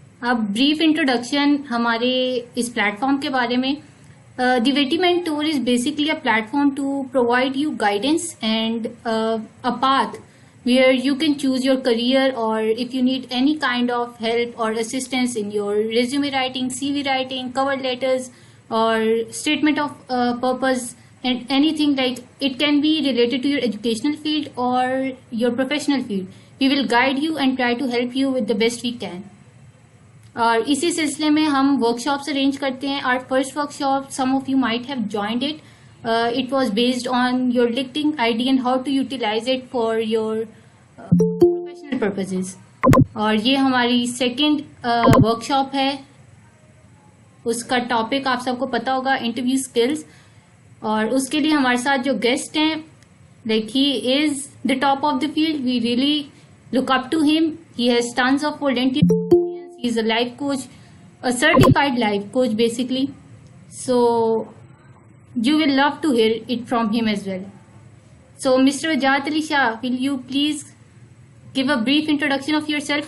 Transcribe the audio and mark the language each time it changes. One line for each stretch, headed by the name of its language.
Urdu: اب brief introduction ہمارے اس plate form کے بارے میں.
English: The Witty Mentor is basically a platform to provide you guidance and a path where you can choose your career, or if you need any kind of help or assistance in your resume writing, CV writing, cover letters, or statement of purpose, and anything like it can be related to your educational field or your professional field. We will guide you and try to help you with the best we can.
Urdu: اور اسی سلسلے میں ہم work shops arrange کرتے ہیں.
English: Our first workshop, some of you might have joined it. It was based on your LinkedIn ID and how to utilize it for your professional purposes.
Urdu: اور یہ ہماری سیکنڈ ورک شاپ ہے. اس کا topic آپ سب کو پتا ہوگا, interview skills. اور اس کے لیے ہمارے ساتھ جو گیسٹ ہیں,
English: Like he is the top of the field. We really look up to him. He has tons of volunteer experience. He is a life coach, a certified life coach basically. So you will love to hear it from him as well. So Mr. Wajahat Shah, will you please give a brief introduction of yourself?